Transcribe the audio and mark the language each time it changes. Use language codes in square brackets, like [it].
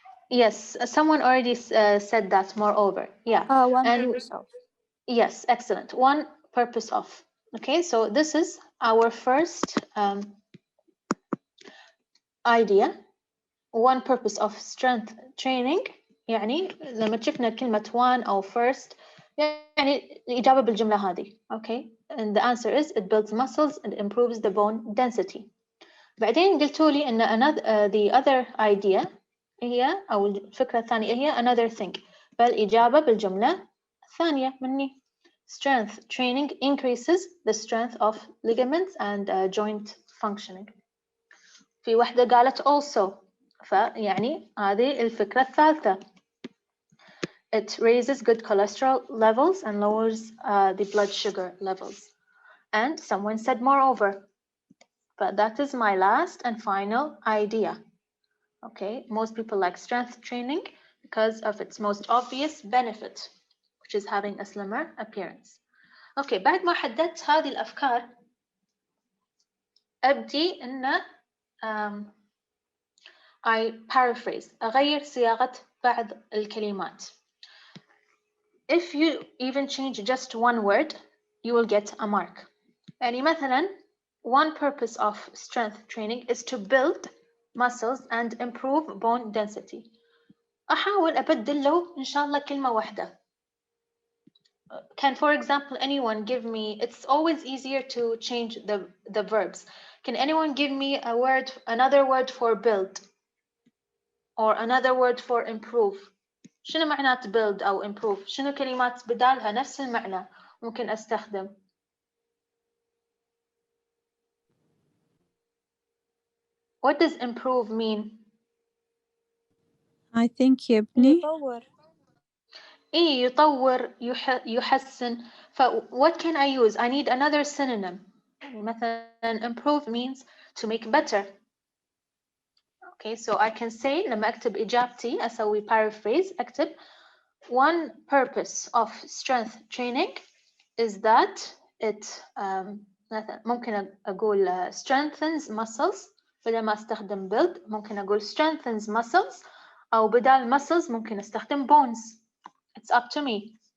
[en] Yes, someone already said that. Moreover, yeah. One and purpose of. Yes, excellent. One purpose of. Okay, so this is our first idea. One purpose of strength training. [ar] يعني لما شفنا كلمة one أو first يعني الإجابة بالجملة هذه. [en] Okay, and the answer is it builds muscles and improves the bone density. [ar] بعدين قلتوا لي إن [en] the other idea [ar] هي أو الفكرة الثانية هي [en] another thing. [ar] فالإجابة بالجملة الثانية مني. [en] Strength training increases the strength of ligaments and joint functioning. [ar] في واحدة قالت also. فيعني هذه الفكرة الثالثة. [en] It raises good cholesterol levels and lowers the blood sugar levels. And someone said moreover. But that is my last and final idea. Okay, most people like strength training because of its most obvious benefit, which is having a slimmer appearance. [ar] Okay, بعد ما حددت هذه الأفكار أبدي إن [en] I paraphrase [ar] أغير صياغة بعض الكلمات. [en] If you even change just one word, you will get a mark. [ar] يعني مثلا, [en] one purpose of strength training is to build muscles and improve bone density. [ar] أحاول أبدل له إن شاء الله كلمة واحدة. [en] Can, for example, anyone give me, it's always easier to change the verbs. Can anyone give me a word, another word for build? Or another word for improve? [ar] شنو معنات build أو improve؟ شنو كلمات بدالها نفس المعنى ممكن أستخدم؟ [en] What does improve mean? I think [ar] يبني. يطور. إيه يطور يحسن. [en] What can I use? I need another synonym. مثلا improve means to make better. Okay, so I can say [ar] لما أكتب إجابتي أسوي [en] paraphrase أكتب one purpose of strength training is that it مثلا ممكن أقول strengthens muscles [ar] بدل ما أستخدم [en] build ممكن أقول strengthens muscles [ar] أو بدال [en] muscles [ar] ممكن أستخدم [en] bones. It's up to me.